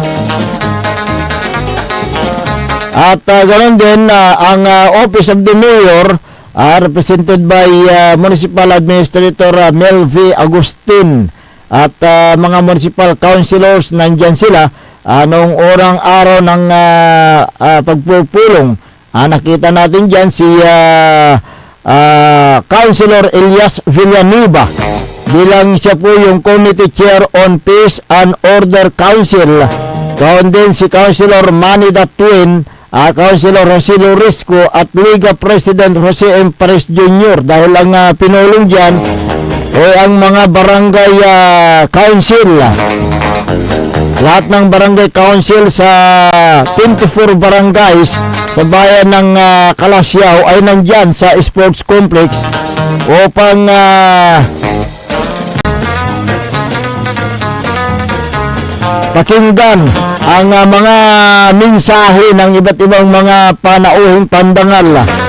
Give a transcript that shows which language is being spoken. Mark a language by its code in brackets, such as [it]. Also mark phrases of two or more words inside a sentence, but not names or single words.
[tl] At ganoon din ang Office of the Mayor, represented by [en] Municipal Administrator [tl] Melvi Agustin, at mga [en] Municipal Councilors, [tl] nandyan sila noong orang araw ng pagpupulong. Nakita natin dyan si Councilor Elias Villanueva bilang siya po yung [en] Committee Chair on Peace and Order Council. [tl] Kaon din si Councilor Manny Datwin, Councilor Jose Lorisco at Liga President Jose M. Perez Jr. Dahil ang pinulong dyan ang mga barangay council. Lahat ng barangay council sa 24 barangays sa bayan ng Kalasyaw ay nandyan sa [en] sports complex [tl] upang pakinggan ang mga mensahe ng iba't ibang mga panauhing pandangal.